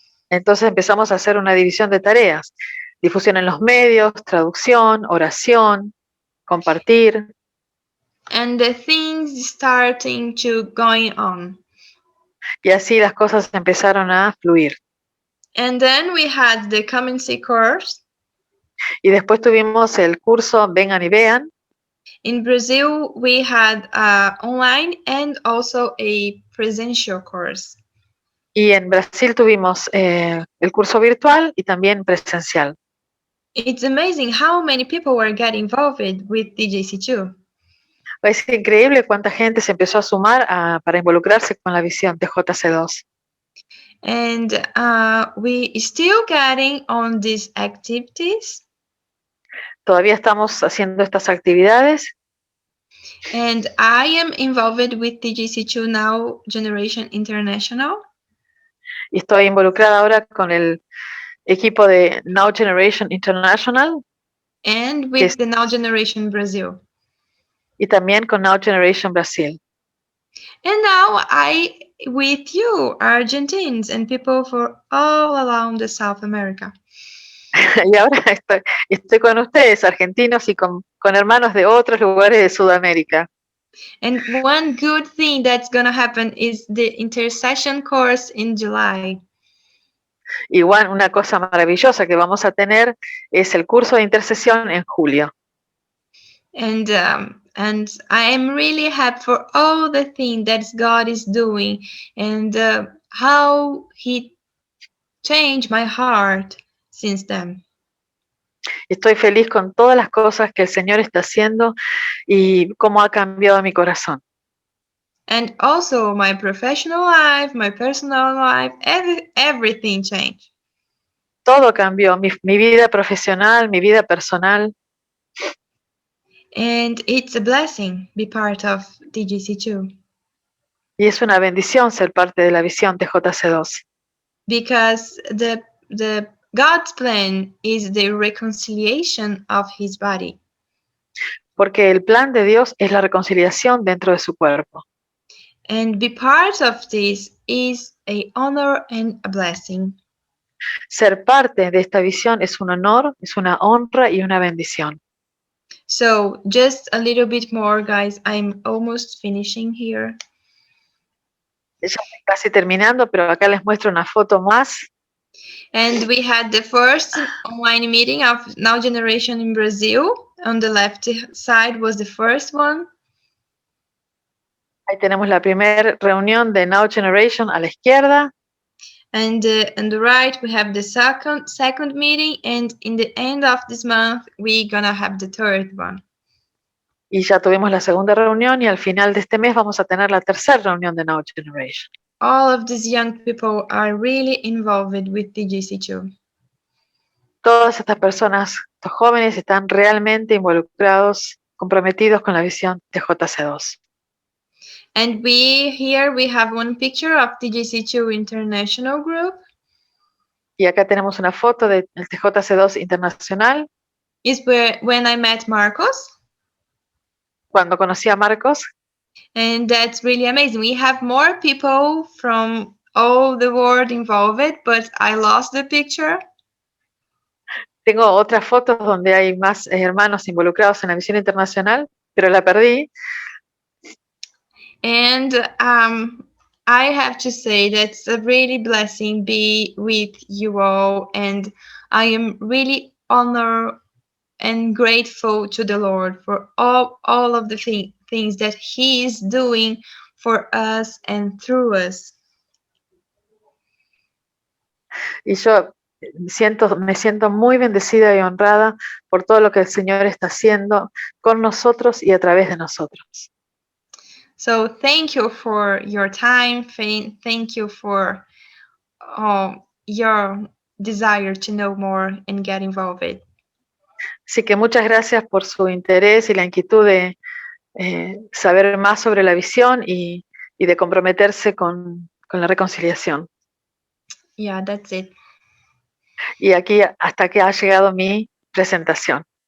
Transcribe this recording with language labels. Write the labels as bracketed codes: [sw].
[es] Entonces empezamos a hacer una división de tareas. Difusión en los medios, traducción, oración, compartir. [en] And the things starting to going on. [es] Y así las cosas empezaron a fluir. [en] And then we had the Come and See course. [es] Y después tuvimos el curso Vengan y Vean. [en] In Brazil, we had online and also a presential course. [es] Y en Brasil tuvimos el curso virtual y también presencial. [en] It's amazing how many people were getting involved with TJC2. [es] Es increíble cuánta gente se empezó a sumar para involucrarse con la visión TJC2. [en] And we still getting on these activities. [es] Todavía estamos haciendo estas actividades. [en] And I am involved with TJC2 Now Generation International. [es] Y estoy involucrada ahora con el equipo de Now Generation International. [en] And with the Now Generation Brazil. [es] Y también con Now Generation Brasil. [en] And now with you, Argentines and people for all around the South America. [es] Y ahora estoy con ustedes, argentinos, y con hermanos de otros lugares de Sudamérica. [en] And one good thing that's going to happen is the intercession course in July. [es] Igual, una cosa maravillosa que vamos a tener es el curso de intercesión en julio. [en] And I am really happy for all the things that God is doing and how He changed my heart since then. [es] Estoy feliz con todas las cosas que el Señor está haciendo y cómo ha cambiado mi corazón. [en] And also my professional life, my personal life, everything changed. [es] Todo cambió, mi vida profesional, mi vida personal. [en] And it's a blessing be part of TJC2. [es] Y es una bendición ser parte de la visión TJC2. [en] Because the God's plan is the reconciliation of His body. [es] porque el plan de Dios es la reconciliación dentro de su cuerpo. [en] And be part of this is a honor and a blessing. [es] Ser parte de esta visión es un honor, es una honra y una bendición. [en] So just a little bit more, guys. I'm almost finishing here. [es] Ya estoy casi terminando, pero acá les muestro una foto más. [en] And we had the first online meeting of Now Generation in Brazil. On the left side was the first one. [es] Ahí tenemos la primera reunión de Now Generation a la izquierda. [en] And on the right, we have the second meeting. And in the end of this month, we're gonna have the third one. [es] Y ya tuvimos la segunda reunión y al final de este mes vamos a tener la tercera reunión de Now Generation. [en] All of these young people are really involved with TJC2. [es] Todas estas personas, estos jóvenes, están realmente involucrados, comprometidos con la visión de JC2. [en] And here we have one picture of TJC2 International Group. [es] Y acá tenemos una foto del TJC2 Internacional. [en] It's when I met Marcos. [es] Cuando conocí a Marcos. [en] And that's really amazing. We have more people from all the world involved, but I lost the picture. [es] Tengo otras fotos donde hay más hermanos involucrados en la visión internacional, pero la perdí. [en] And I have to say that's a really blessing be with you all, and I am really honored and grateful to the Lord for all of the things that He is doing for us and through us. [es] Y yo me siento muy bendecida y honrada por todo lo que el Señor está haciendo con nosotros y a través de nosotros. [en] So thank you for your time. Thank you for your desire to know more and get involved. [es] Así que muchas gracias por su interés y la inquietud de saber más sobre la visión y de comprometerse con la reconciliación. [en] Yeah, that's it. [es] Y aquí hasta que ha llegado mi presentación.